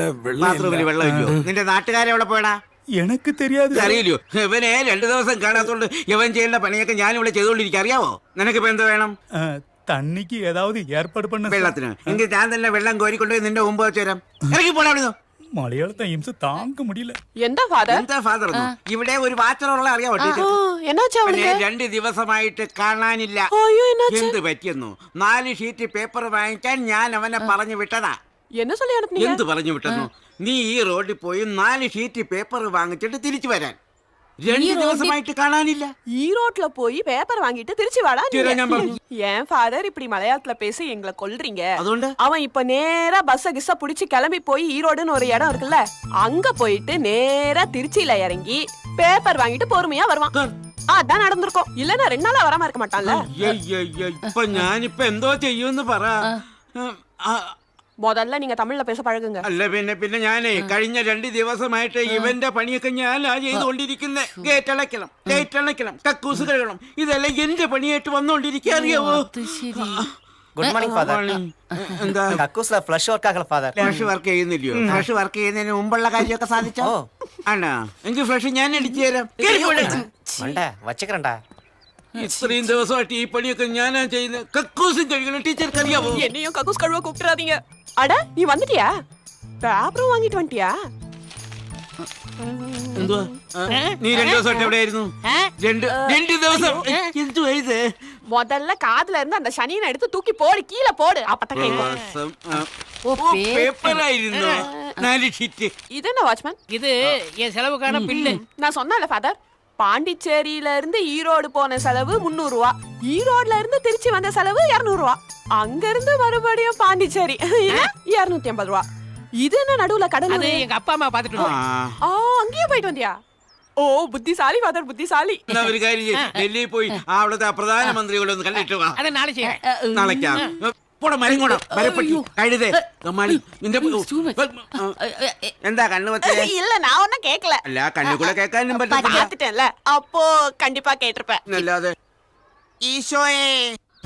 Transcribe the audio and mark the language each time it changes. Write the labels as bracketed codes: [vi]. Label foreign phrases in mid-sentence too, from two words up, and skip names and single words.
[ml] ബാത്റൂമിൽ വെള്ളം ഇല്ലയോ? നിന്റെ നാട്ടുകാരെ എവിടെ പോയടാ? [ta] എനിക്ക് தெரியாது. [ml] അറിയില്ലയോ? ഇവനെ 2 ദിവസം കാണാത്തോണ്ട് ഇവൻ ചെയ്യേണ്ട പണിയൊക്കെ ഞാൻ ഇവിടെ ചെയ്തോണ്ടിരിക്കും. അറിയാവോ? നിനക്കിപ്പോ എന്താ വേണം? [ta] தண்ணிக்கு ஏதாவது ஏற்பாடு பண்ண. [ml] വെള്ളത്തിന് എങ്കിൽ ഞാൻ തന്നെ വെള്ളം കോരിക്കൊണ്ടുപോയി നിന്റെ മുമ്പ് വെച്ച് തരാം. ഇറങ്ങി പോടാ അവിടുന്ന്. [ta] மலையாளத்தை இம்ச தாங்க முடியல. [ml] എന്താ ഫാദർ? എന്താ ഫാദർ? ഇവിടെ ഒരു വാച്ചറുള്ള അറിയാവോ? എന്നാച്ചാ അവൾക്ക്? 2 ദിവസമായിട്ട് കാണാനില്ല. അയ്യോ എന്നാച്ചാ? എന്ത് പറ്റിയെന്നു? 4 ഷീറ്റ് പേപ്പർ വാങ്ങിക്കാൻ ഞാൻ അവനെ പറഞ്ഞു വിട്ടതാ. [ta] என்ன சொல்லி அனுப்புனீங்க? [ml] എന്ത് പറഞ്ഞു വിട്ടെന്നു? നീ ഈ റോഡിൽ പോയി 4 ഷീറ്റ് പേപ്പർ വാങ്ങിച്ചിട്ട് തിരിച്ചു വരാൻ. 2 ദിവസമായിട്ട് കാണാനില്ല. [ta] ഈ ரோட்ல போய் பேப்பர் வாங்கிட்டு திருச்சி வாடா. ஏன் ஃபாதர் இப்படி மலையாளத்துல பேசி எங்களை கொல்றீங்க? [ml] അതുകൊണ്ട് [ta] அவன் இப்ப நேரா பஸ்ஸ கிஸ்ஸ புடிச்சு கிளம்பி போய் ஈரோடுன்னு ஒரு இடம் இருக்குல்ல, அங்க போயிட்டு நேரா திருச்சியில இறங்கி பேப்பர் வாங்கிட்டு பொறுமையா வருவான். அதான் நடந்திருக்கும். இல்லன்னா 2 நாளா வராம இருக்க மாட்டான்ல. [ml] ഇപ്പൊ ഞാനിപ്പോ എന്തോ ചെയ്യുമെന്ന് പറ. [ta] முதல்ல நீங்க தமிழ்ல பேச பழகுங்க. [ml] അല്ല പിന്നെ ഞാനേ കഴിഞ്ഞ 2 ദിവസമായിട്ട് ഇവന്റെ പണിയൊക്കെ ഞാനാ ചെയ്തുകൊണ്ടിരിക്കുന്നത്. ഗേറ്റ് അടയ്ക്കണം, ലൈറ്റ് അടയ്ക്കണം, കക്കൂസ് കഴുകണം. ഇതെല്ലാം എന്റെ പണിയായിട്ട് വന്നോണ്ടിരിക്കുക. അറിയാവോ? [ta] குட் மார்னிங் ஃபாதர். [ml] എന്താ [ta] கக்கூஸ்ல ஃப்ளஷ் ஒர்க் ஆகல ஃபாதர். [ml] ഫ്ലഷ് വർക്ക് ചെയ്യുന്നില്ലയോ? ഫ്ലഷ് വർക്ക് ചെയ്യുന്നതിന് മുമ്പുള്ള കാര്യമൊക്കെ സാധിച്ചോ? ആണോ? എങ്കിൽ ഫ്ലഷ് ഞാൻ അടിച്ചു തരാം. [ta] மண்ட வச்சுக்கிறேன்டா. [ml] ഇത്രയും ദിവസമായിട്ട് ഈ പണിയൊക്കെ ഞാനാ ചെയ്യുന്നത്. കക്കൂസും കഴുകണം. ടീച്ചർക്ക് അറിയാവോ? [ta] என்னையும் கக்கூஸ் கழுவ கூப்பிட்டுறாதீங்க. அட நீ வந்துட்டியா? பேப்பரும் வாங்கிட்டு வந்துட்டியா? [ml] എന്തുവാ? നീ 2 ദിവസമായിട്ട് എവിടെയായിരുന്നു? 2 ദിവസം. എന്തുവാ ഇത്? [ta] முதல்ல காதுல இருந்து அந்த சனியனை எடுத்து தூக்கி போடு, கீழே போடு. அப்பதான் கேட்கும். [ml] പേപ്പറായിരുന്നു 4 ഷീറ്റ്. [ta] இது என்ன வாட்ச்மேன்? இது என் செலவுக்கான பில்லு. நான் சொன்னேன்ல ஃபாதர், பாண்டிச்சேரியில இருந்து ஈரோடு போன செலவு 300 ரூபா, ஈரோடுல இருந்து திருச்சி வந்த செலவு 200 ரூபா, அங்க இருந்து மறுபடியும் பாண்டிச்சேரி 250 ரூபா. இது என்ன நடுவுல கடல்? அது எங்க அப்பா அம்மா பாத்துட்டு அங்கேயே போயிட்டு வந்தியா? [ml] ഓ ബുദ്ധിശാലി ഫാദർ, ബുദ്ധിശാലി. ഒരു കാര്യം, ഡൽഹിയിൽ പോയി അവിടുത്തെ പ്രധാനമന്ത്രികളെ ഒന്ന് കണ്ടിട്ട് വാ. അത് നാളെ ചെയ്യാം. നാളേക്കാ പോടാ. മരങ്ങോടാ മരപ്പട്ടി കഴുതേ കമ്മാളി നിന്റെ എന്താ കണ്ണു പത്തേ? [ta] இல்ல நான் ஒன்னும் கேட்கல. [ml] അല്ല കണ്ണു കൂടെ കേൾക്കാനും പറ്റില്ല. [ta] பார்த்துட்டேன்ல, அப்போ கண்டிப்பா கேட்டிருப்பேன். [ml] അല്ലാതെ ഈശോയെ